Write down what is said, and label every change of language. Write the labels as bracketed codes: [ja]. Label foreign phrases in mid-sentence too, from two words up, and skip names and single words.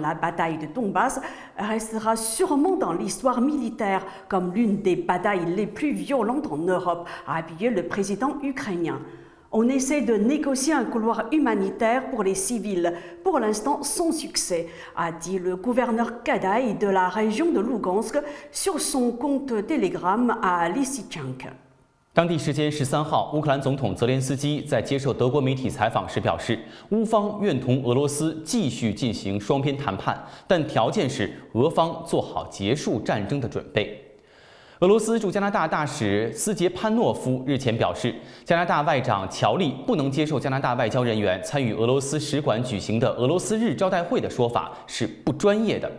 [fr] La bataille de Donbass restera sûrement dans l'histoire militaire comme l'une des batailles les plus violentes en Europe, a appuyé le président ukrainien. On essaie de négocier un couloir humanitaire pour les civils, pour l'instant sans succès, a dit le gouverneur Kadaï de la région de Lugansk sur son compte Telegram à Lysychansk. [zh] 当地时间13号，乌克兰总统泽连斯基在接受德国媒体采访时表示，乌方愿同俄罗斯继续进行双边谈判，但条件是俄方做好结束战争的准备。俄罗斯驻加拿大大使斯捷潘诺夫日前表示，加拿大外长乔利不能接受加拿大外交人员参与俄罗斯使馆举行的俄罗斯日招待会的说法是不专业的。